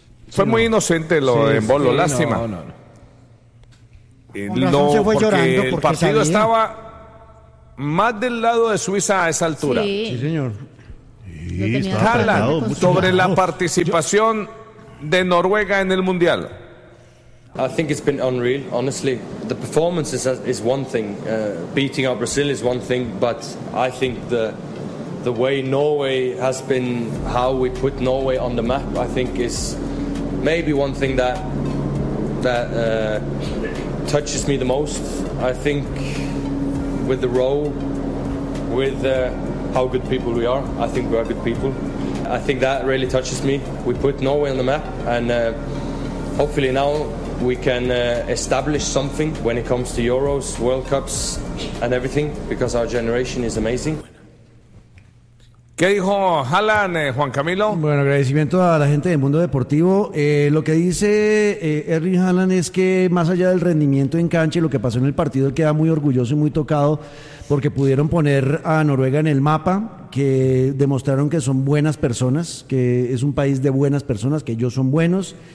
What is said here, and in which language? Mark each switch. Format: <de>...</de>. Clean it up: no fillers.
<es>Fue muy inocente lo de Bolo, lástima. No, se fue porque llorando el partido Estaba más del lado de Suiza a esa altura. Sí, sí, señor. Sí, Haaland, sobre la participación de Noruega en el Mundial.</es> <en>I think it's been unreal, honestly. The performance is one thing. Beating out Brazil is one thing, but I think the way Norway has been, how we put Norway on the map, I think is maybe one thing that touches me the most. I think with the role, with how good people we are, I think we are good people. I think that really touches me. We put Norway on the map, and hopefully now we can establish something when it comes to Euros, World Cups and everything, because our generation is amazing.</en> <es>¿Qué dijo Haaland, Juan Camilo? Bueno, agradecimiento a la gente del mundo deportivo. Lo que dice Erling Haaland es que más allá del rendimiento en cancha y lo que pasó en el partido, él queda muy orgulloso y muy tocado porque pudieron poner a Noruega en el mapa, que demostraron que son buenas personas, que es un país de buenas personas, que ellos son buenos.</es>